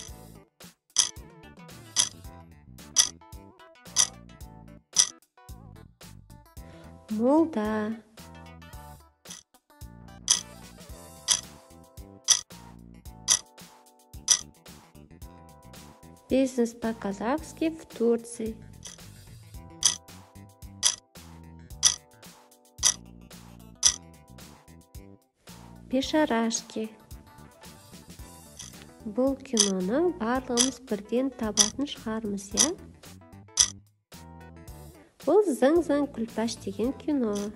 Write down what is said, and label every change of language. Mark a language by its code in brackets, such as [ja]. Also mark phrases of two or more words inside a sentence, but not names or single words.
[kk] Молда. [ru] Бизнес по-казахски в Турции. Бешарашки. [kk] Бұл киноны барлығымыз бірден табатын шығармыз, я? Бұл Зың-зың күлпаш деген кино.